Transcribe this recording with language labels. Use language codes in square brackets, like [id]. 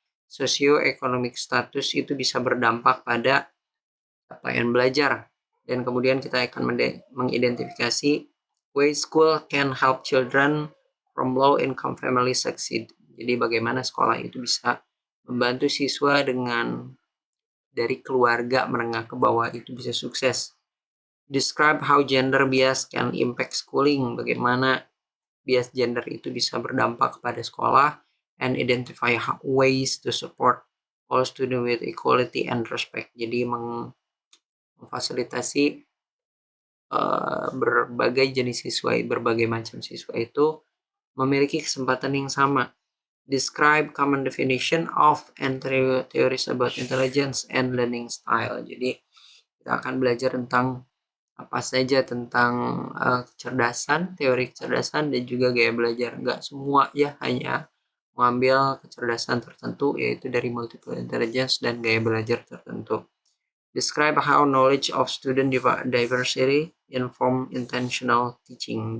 [id] Socioeconomic status itu bisa berdampak pada capaian belajar, dan kemudian kita akan mengidentifikasi [en] ways school can help children from low income family succeed. [id] Jadi bagaimana sekolah itu bisa membantu siswa dari keluarga menengah ke bawah itu bisa sukses. [en] Describe how gender bias can impact schooling. [id] Bagaimana bias gender itu bisa berdampak pada sekolah. [en] And identify ways to support all students with equality and respect. [id] Jadi memfasilitasi berbagai jenis siswa, berbagai macam siswa itu memiliki kesempatan yang sama. [en] Describe common definition of and theories about intelligence and learning style. [id] Jadi kita akan belajar tentang apa saja tentang kecerdasan, teori kecerdasan, dan juga gaya belajar. Nggak semua, ya, hanya mengambil kecerdasan tertentu, yaitu dari multiple intelligence dan gaya belajar tertentu. [en] Describe how knowledge of student diversity inform intentional teaching.